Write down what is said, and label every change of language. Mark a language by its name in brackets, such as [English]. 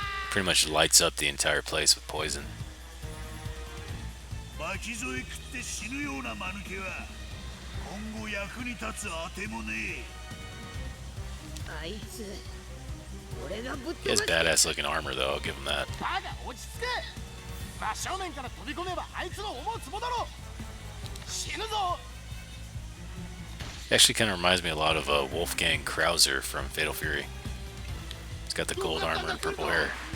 [English] Pretty much lights up the entire place with poison. [Japanese] 巻き添え食って死ぬような間抜けは今後役に立つあてもねえ。あいつ、俺がぶっ [English] He has badass looking armor though, I'll give him that. [Japanese] バカ落ち着け。真正面から飛び込めばあいつの思うツボだろ。死ぬぞ。 [English] He actually kind of reminds me a lot of Wolfgang Krauser from Fatal Fury. He's got the gold armor and purple hair.